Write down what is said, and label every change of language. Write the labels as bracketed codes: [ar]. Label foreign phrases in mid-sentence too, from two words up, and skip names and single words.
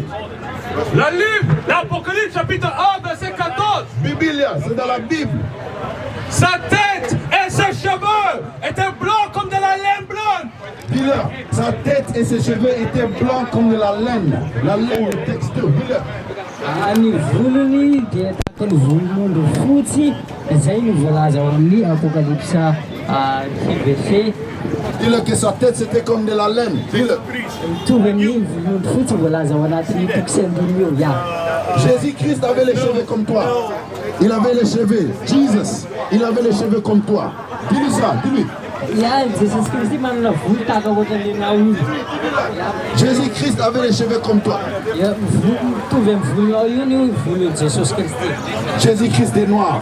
[fr] Le livre, l'Apocalypse chapitre 1 verset 14. Biblia, c'est dans la Bible. Sa tête et ses cheveux étaient blancs comme de la laine blonde. Dis-leur, sa tête et ses cheveux étaient blancs comme de la laine. La laine est texture. Dis-leur. [mg] Ani volony dia tahaka ny volomondro fotsy izay no voalaza ao amin'ny Apocalypse verset. [fr] Dis-leur que sa tête c'était comme de la laine. Dis-leur. [mg] Mitovy amin'ny volomondro fotsy voalaza ao anatin'ny tokisy ambony eo ya. [fr] Jésus-Christ avait les cheveux comme toi. Il avait les cheveux. Jesus, il avait les cheveux comme toi. Dis-lui ça, dis-lui. Jésus-Christ avait les cheveux comme toi. Jésus-Christ est noir.